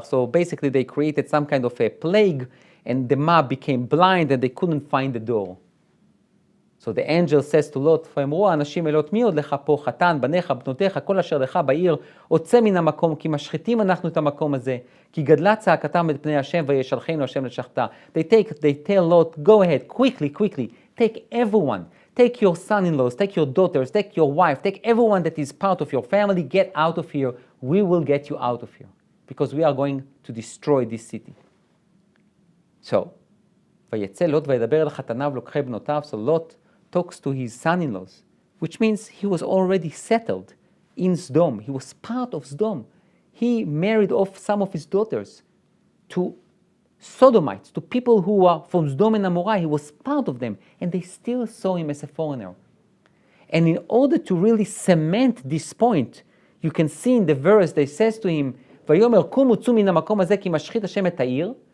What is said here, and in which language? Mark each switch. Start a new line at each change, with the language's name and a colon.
English: So basically they created some kind of a plague and the mob became blind and they couldn't find the door. So the angel says to Lot,
Hebrew: ואמרו האנשים אלות מי עוד לך פה חתן, בניך, בנותיך, כל אשר לך בעיר, הוצא מן המקום, כי משחיתים אנחנו את המקום הזה, כי גדלה צעקתם את פני השם וישלחנו השם לשחתה.
English: They tell Lot, go ahead, quickly, take everyone, take your son-in-laws, take your daughters, take your wife, take everyone that is part of your family, get out of here, we will get you out of here, because we are going to destroy this city. So,
Hebrew: ויצא לוט וידבר אל חתניו לוקחי בנותיו.
English: So Lot talks to his son-in-laws, which means he was already settled in Sodom. He was part of Sodom. He married off some of his daughters to Sodomites, to people who were from Sodom and Amorah. He was part of them, and they still saw him as a foreigner. And in order to really cement this point, you can see in the verse that says to him,
Hebrew: ויאמר קומו צאו מן המקום הזה כי משחית השם את העיר.